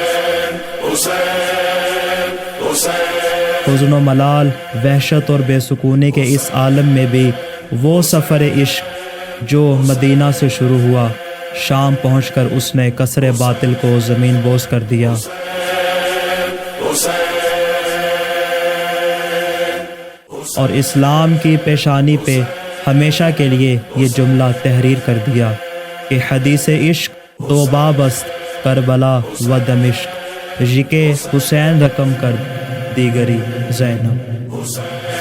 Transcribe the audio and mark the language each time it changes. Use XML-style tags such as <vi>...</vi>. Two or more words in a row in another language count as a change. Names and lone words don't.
<ur>حزن و ملال، وحشت اور بے سکونی کے اس عالم میں بھی وہ سفر عشق جو مدینہ سے شروع ہوا، شام پہنچ کر اس نے کسر باطل کو زمین بوس کر دیا۔ اور اسلام کی پیشانی پہ ہمیشہ کے لیے یہ جملہ تحریر کر دیا کہ</ur> <fa>حدیث عشق دو باب است کربلا و دمشق، ذکر حسین رقم کر دیگری زینب۔</fa>